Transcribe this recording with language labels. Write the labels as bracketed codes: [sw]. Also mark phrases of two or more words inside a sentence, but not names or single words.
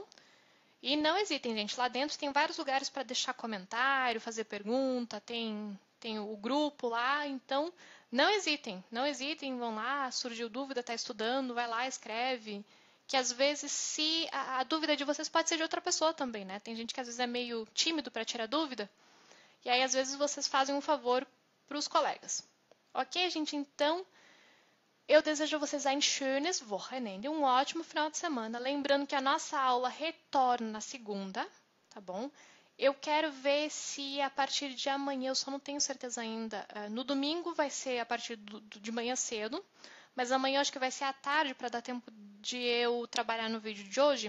[pt] E não hesitem, gente, lá dentro tem vários lugares para deixar comentário, fazer pergunta, tem o grupo lá, então não hesitem, vão lá, surgiu dúvida, está estudando, vai lá, escreve, que às vezes se a dúvida de vocês pode ser de outra pessoa também, né? Tem gente que às vezes é meio tímido para tirar dúvida, e aí às vezes vocês fazem um favor para os colegas. Ok, gente? Então, eu desejo a vocês [de] ein schönes Wochenende, [pt] um ótimo final de semana. Lembrando que a nossa aula retorna na segunda, tá bom? Eu quero ver se a partir de amanhã, eu só não tenho certeza ainda. No domingo vai ser a partir de manhã cedo, mas amanhã acho que vai ser à tarde para dar tempo de eu trabalhar no vídeo de hoje.